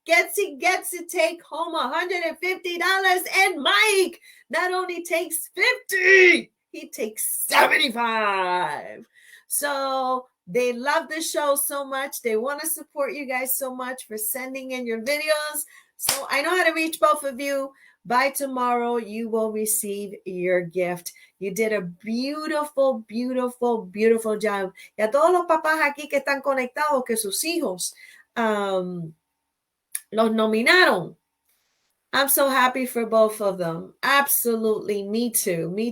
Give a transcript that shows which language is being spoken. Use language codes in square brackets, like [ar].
[en] Ketsi gets to take home $150, and Mike not only takes 50, he takes 75. So they love the show so much. They want to support you guys so much for sending in your videos. So I know how to reach both of you. By tomorrow, you will receive your gift. You did a beautiful job. [es] Y a todos los papás aquí que están conectados, que sus hijos los nominaron. [en] I'm so happy for both of them. Absolutely. Me too.